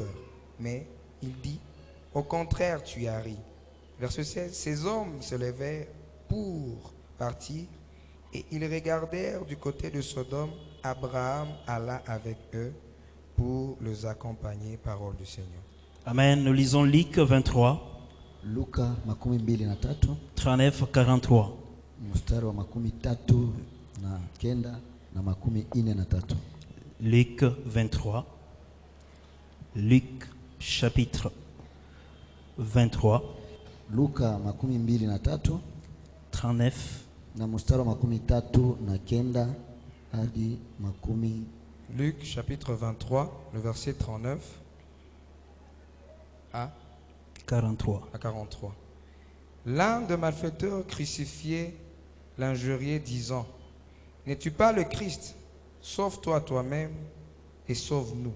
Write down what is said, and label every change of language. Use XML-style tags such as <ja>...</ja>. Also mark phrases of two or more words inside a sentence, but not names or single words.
<fr>Mais il dit, au contraire, tu as ri. Verset 16, ces hommes se levèrent pour partir, et ils regardèrent du côté de Sodome. Abraham alla avec eux pour les accompagner. Parole du Seigneur. Amen. Nous lisons Luc 23.</fr> <sw>Luka 23 39-43. mstari wa 39 na 43.</sw> <fr>Luc 23. Luc chapitre 23.</fr> <sw>Luka 23 39 na mstari wa 39 hadi 40.</sw> <fr>Luc chapitre 23, le verset 39 à 43. L'un des malfaiteurs crucifiés l'injuriait, disant, n'es-tu pas le Christ? Sauve-toi toi-même et sauve-nous.</fr>